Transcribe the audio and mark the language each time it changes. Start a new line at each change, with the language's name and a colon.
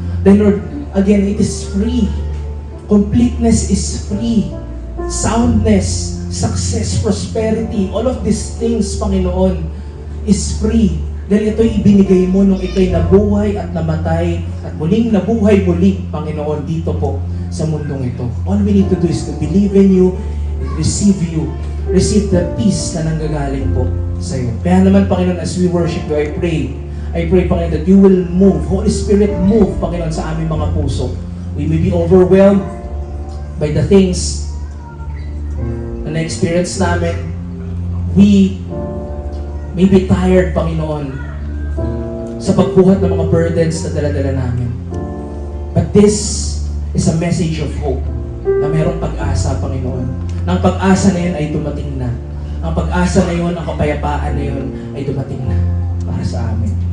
English: Then Lord, again, it is free. Completeness is free. Soundness, success, prosperity, all of these things, Panginoon, is free.
Filipino: Dahil ito'y ibinigay mo nung ito'y nabuhay at namatay at muling nabuhay muli, Panginoon, dito po sa mundong ito.
English: All we need to do is to believe in you, receive you, receive the peace
Filipino: na nanggagaling po sa iyo.
English: Kaya naman, Panginoon, as we worship you, I pray, Panginoon, that you will move, Holy Spirit, move, Panginoon,
Filipino: sa aming mga puso.
English: We may be overwhelmed by the things
Filipino: na na-experience namin.
English: We may be tired, Panginoon,
Filipino: sa pagbuhat ng mga burdens na dala-dala namin.
English: But this is a message of hope
Filipino: na mayroong pag-asa,
English: Panginoon.
Filipino: Ang pag-asa na yun ay dumating na. Ang pag-asa na yun, ang kapayapaan na yun ay dumating na para sa amin.